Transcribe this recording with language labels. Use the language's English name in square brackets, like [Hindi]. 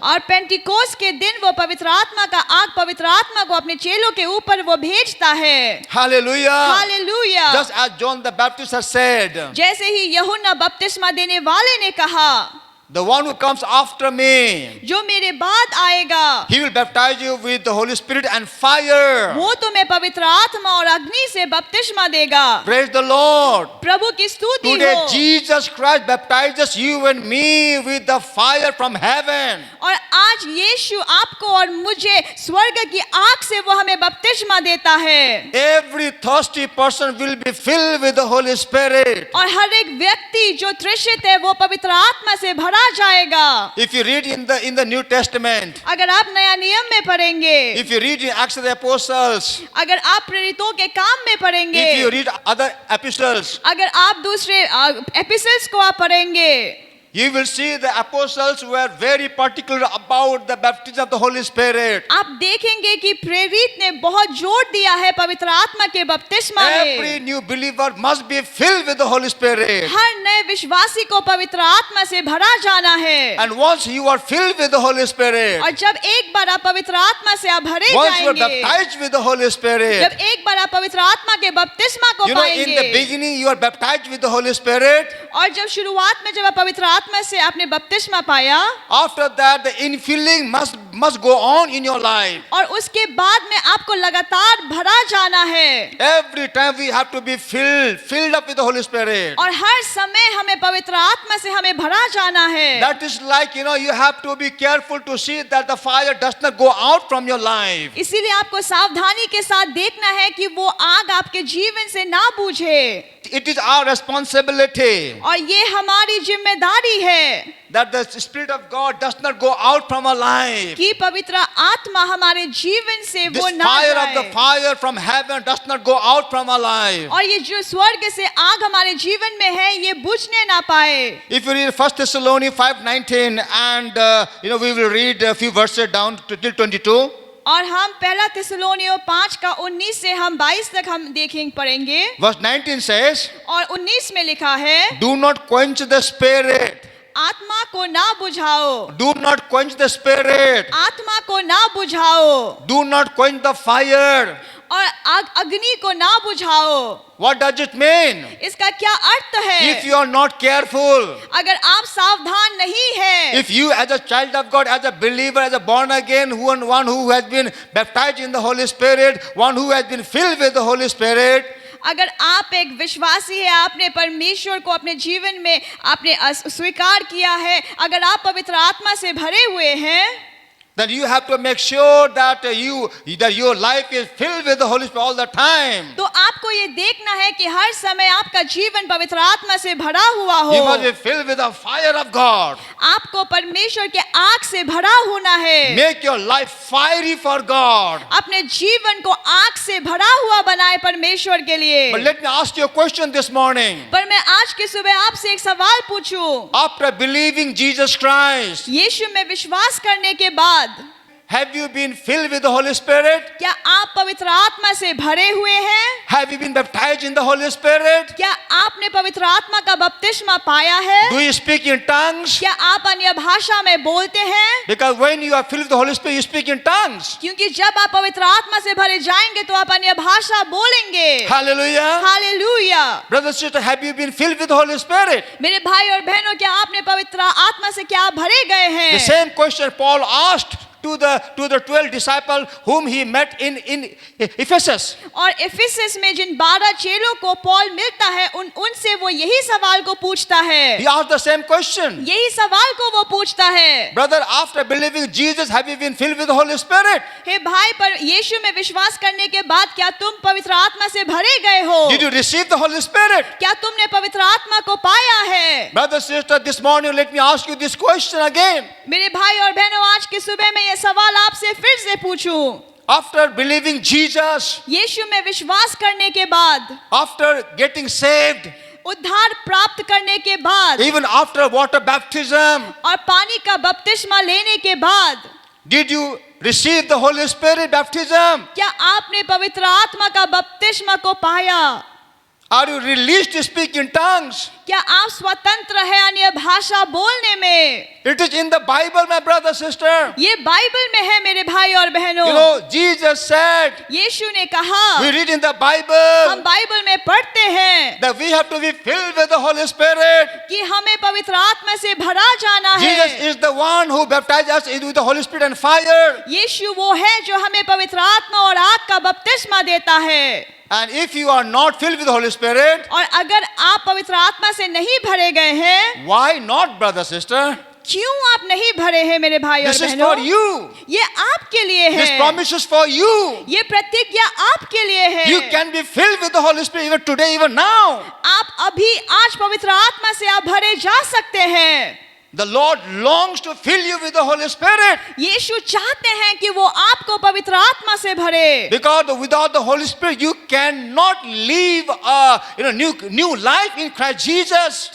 [Hindi] और पेंटिकोस के दिन वो पवित्र आत्मा का आग पवित्र आत्मा को अपने चेलों के ऊपर वो भेजता है। [English] Hallelujah. [Hindi] Hallelujah. [English] Just as John the Baptist has said, [Hindi] जैसे ही यूहन्ना बपतिस्मा देने वाले ने कहा, [English] the one who comes after me, [Hindi] जो मेरे बाद आएगा [English] he will baptize you with the Holy Spirit and fire. [Hindi] वो तुम्हें पवित्र आत्मा और अग्नि से बपतिस्मा देगा। [English] Praise the Lord. [Hindi] प्रभु की स्तुति [English] Today [Hindi] हो। [English] Jesus Christ baptizes you and me with the fire from heaven. [Hindi] और आज यीशु आपको और मुझे स्वर्ग की आग से वो हमें बपतिस्मा देता है। [English] Every thirsty person will be filled with the Holy Spirit. [Hindi] और हर एक व्यक्ति जो तृषित है वो पवित्र आत्मा से भरा जाएगा। [English] If you read in the New Testament, [Hindi] अगर आप नया नियम में पढ़ेंगे, [English] if you read in Acts of the Apostles, [Hindi] अगर आप प्रेरितों के काम में पढ़ेंगे, [English] if you read other epistles, [Hindi] अगर आप दूसरे एपिसोड्स को आप पढ़ेंगे, [English] you will see the apostles were very particular about the baptism of the Holy Spirit. [Hindi] आप देखेंगे कि प्रेरित ने बहुत जोर दिया है पवित्र आत्मा के बपतिस्मा [English] Every [Hindi] में। [English] new believer must be filled with the Holy Spirit. [Hindi] हर नए विश्वासी को पवित्र आत्मा से भरा जाना है। [English] And once you are filled with the Holy Spirit, [Hindi] और जब एक बार आप पवित्र आत्मा से आप भरे [English] once you are [Hindi] जाएंगे, [English] baptized with the Holy Spirit, [Hindi] जब एक बार आप पवित्र आत्मा के बपतिस्मा को [English] you know, in the [Hindi] पाएंगे, [English] beginning you are baptized with the Holy Spirit. [Hindi] और जब शुरुआत में जब आप पवित्र आत्मा से आपने बपतिस्मा पाया, [English] After that, the infilling must go on in your life. [Hindi] और उसके बाद में आपको लगातार भरा जाना है। [English] Every time we have to be filled up with the Holy Spirit. [Hindi] और हर समय हमें पवित्र आत्मा से हमें भरा जाना है। [English] That is like, you know, you have to be careful to see that the fire does not go out from your life. [Hindi] इसीलिए आपको सावधानी के साथ देखना है कि वो आग आपके जीवन से ना बुझे। [English] It is our responsibility [Hindi] और ये हमारी जिम्मेदारी है [English] that the Spirit of God does not go out from our life. [Hindi] कि पवित्र आत्मा हमारे जीवन से [English] This [Hindi] वो ना [English] fire of the [Hindi] जाए। [English] fire from heaven does not go out from our life. [Hindi] और ये जो स्वर्ग से आग हमारे जीवन में है ये बुझने ना पाए। [English] If you read 1 Thessalonians 5:19 and you know, we will read a few verses down to till 22. [Hindi] और हम पहला थिस्सलुनीकियों 5 का 19 से हम 22 तक हम पढ़ेंगे। [English] Verse 19 says, [Hindi] और 19 में लिखा है, [English] do not quench the spirit. [Hindi] आत्मा को ना बुझाओ, [English] Do not quench the spirit. [Hindi] आत्मा को ना बुझाओ, [English] Do not quench the fire. [Hindi] और अग्नि को ना बुझाओ। [English] What does it mean? [Hindi] इसका क्या अर्थ है? [English] If you are not careful, [Hindi] अगर आप सावधान नहीं है, [English] if you as a child of God, as a believer, as a born again, one who has been baptized in the Holy Spirit, one who has been filled with the Holy Spirit, [Hindi] अगर आप एक विश्वासी है, आपने परमेश्वर को अपने जीवन में आपने स्वीकार किया है, अगर आप पवित्र आत्मा से भरे हुए हैं, [English] then you have to make sure that your life is filled with the Holy Spirit all the time. [Hindi] तो आपको ये देखना है कि हर समय आपका जीवन पवित्र आत्मा से भरा हुआ हो। [English] You must be filled with the fire of God. [Hindi] आपको परमेश्वर के आग से भरा होना है। [English] Make your life fiery for God. [Hindi] अपने जीवन को आग से भरा हुआ बनाए परमेश्वर के लिए। [English] But let me ask you a question this morning. [Hindi] पर मैं आज की सुबह आपसे एक सवाल पूछूं। [English] After believing Jesus Christ, [Hindi] यीशु में विश्वास करने के बाद [English] have you been filled with the Holy Spirit? [Hindi] क्या आप पवित्र आत्मा से भरे हुए हैं? [English] Have you been baptized in the Holy Spirit? [Hindi] क्या आपने पवित्र आत्मा का बपतिस्मा पाया है? [English] Do you speak in tongues? [Hindi] क्या आप अन्य भाषा में बोलते हैं? [English] Because when you are filled with the Holy Spirit, you speak in tongues. [Hindi] क्योंकि जब आप पवित्र आत्मा से भरे जाएंगे तो आप अन्य भाषा बोलेंगे। [English] Hallelujah. [Hindi] Hallelujah. [English] Brother, sister, have you been filled with the Holy Spirit? [Hindi] मेरे भाई और बहनों, क्या आपने पवित्र आत्मा से क्या भरे गए हैं? [English] The same question Paul asked to the 12 disciples whom he met in Ephesus. [Hindi] और इफिसस में जिन 12 चेलों को पौल मिलता है, उनसे वो यही सवाल को पूछता है। [English] He asked the same question. [Hindi] यही सवाल को वो पूछता है। [English] Brother, after believing Jesus, have you been filled with the Holy Spirit? [Hindi] हे भाई, पर यीशु में विश्वास करने के बाद क्या तुम पवित्र आत्मा से भरे गए हो? [English] Did you receive the Holy Spirit? [Hindi] क्या तुमने पवित्र आत्मा को पाया है? [English] Brother, sister, this morning let me ask you this question again. [Hindi] मेरे भाई और बहनों, आज की सुबह में ये सवाल आपसे फिर से पूछूं। [English] After believing Jesus, [Hindi] यीशु में विश्वास करने के बाद, [English] after getting saved, [Hindi] उद्धार प्राप्त करने के बाद, [English] even after water baptism, [Hindi] और पानी का बपतिस्मा लेने के बाद, [English] did you receive the Holy Spirit baptism? [Hindi] क्या आपने पवित्र आत्मा का बपतिस्मा को पाया? [English] Are you released to speak in tongues? [Hindi] क्या आप स्वतंत्र हैं अन्य भाषा बोलने में? [English] It is in the Bible, my brother, sister. [Hindi] ये बाइबल में है मेरे भाई और बहनों। [English] You know, Jesus said, [Hindi] यीशु ने कहा, [English] we read in the [Hindi] हम [English] Bible [Hindi] बाइबल में पढ़ते हैं [English] that we have to be filled with the Holy Spirit. [Hindi] कि हमें पवित्र आत्मा से भरा जाना [English] Jesus [Hindi] है। [English] is the one who baptized us with the Holy Spirit and fire. [Hindi] यीशु वो है जो हमें पवित्र आत्मा और आग का बपतिस्मा देता है। [English] And if you are not filled with the Holy Spirit, [Hindi] और अगर आप पवित्र आत्मा से नहीं भरे गए हैं, [English] why not, brother, sister? [Hindi] क्यों आप नहीं भरे हैं मेरे भाई और [English] This is [Hindi] बहनों? [English] for you. [Hindi] ये आपके लिए [English] This [Hindi] है। [English] promise is for you. [Hindi] ये प्रतिज्ञा आपके लिए है। [English] You can be filled with the Holy Spirit even today, even now. [Hindi] आप अभी आज पवित्र आत्मा से आप भरे जा सकते हैं। [English] The Lord longs to fill you with the Holy Spirit. [Hindi] यीशु चाहते हैं कि वो आपको पवित्र आत्मा से भरे। [English] Because without the Holy Spirit, you cannot live a new life in Christ Jesus.